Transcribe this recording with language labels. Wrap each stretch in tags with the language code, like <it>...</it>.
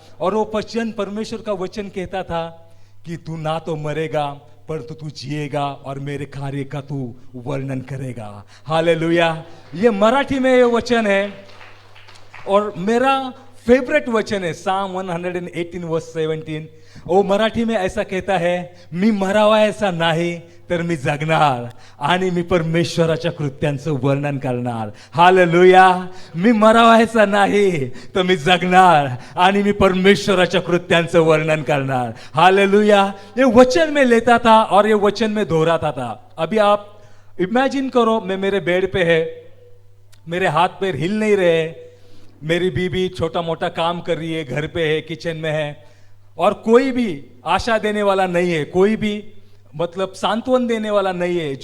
<hi>और वो वचन, परमेश्वर का वचन कहता था कि तू ना तो मरेगा परंतु तू जिएगा और मेरे कार्य का तू वर्णन करेगा। हालेलुया। ये मराठी में ये वचन है और मेरा फेवरेट वचन है साम 118 वर्स 17। वो मराठी में ऐसा कहता है,</hi> <mr>मी मरावा ऐसा नाही तर मी जगणार आणि मी परमेश्वराच्या कृत्यांचं वर्णन करणार। हालेलुया। मी मरावायचा नाही तर मी जगणार आणि मी परमेश्वराच्या कृत्यांचं वर्णन करणार। हालेलुया।</mr> <hi>ये वचन में लेता था और ये वचन में दोहराता था। अभी आप इमेजिन करो, मैं मेरे बेड पे है, मेरे हाथ पैर हिल नहीं रहे, मेरी बीबी छोटा मोटा काम कर रही है, घर पे है, किचन में है, और कोई भी आशा देने वाला नहीं है, कोई भी मतलब सांत्वन देने वाला नहीं है।</hi>